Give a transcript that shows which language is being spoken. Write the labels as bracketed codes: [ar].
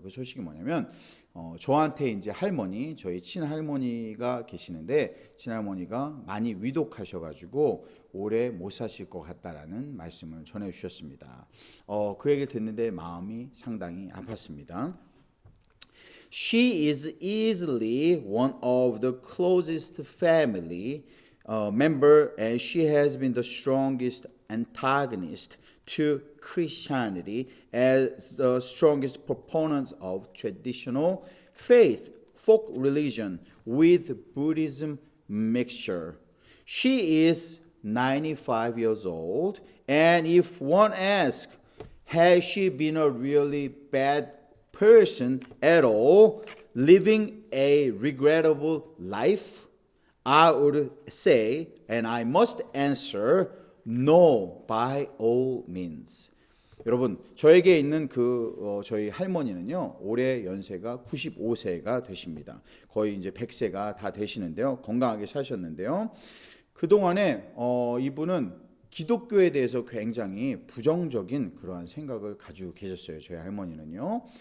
[ko] 그 소식이 뭐냐면 저한테 이제 할머니, 저희 친할머니가 계시는데 친할머니가 많이 위독하셔가지고 오래 못 사실 것 같다라는 말씀을 전해주셨습니다. 그 얘기를 듣는데 마음이 상당히 아팠습니다. [en] She is easily one of the closest family member, and she has been the strongest antagonist to Christianity as the strongest proponent of traditional faith, folk religion with Buddhism mixture. She is 95 years old, and if one asks, has she been a really bad person at all, living a regrettable life? I would say, and I must answer, no, by all means. [ko] 여러분, 저에게 있는 저희 할머니는요, 올해 연세가 95세가 되십니다. 거의 이제 100세가 다 되시는데요, 건강하게 사셨는데요. 그동안에 이분은 기독교에 대해서 굉장히 부정적인 그러한 생각을 가지고 계셨어요. 저희 할머니는요.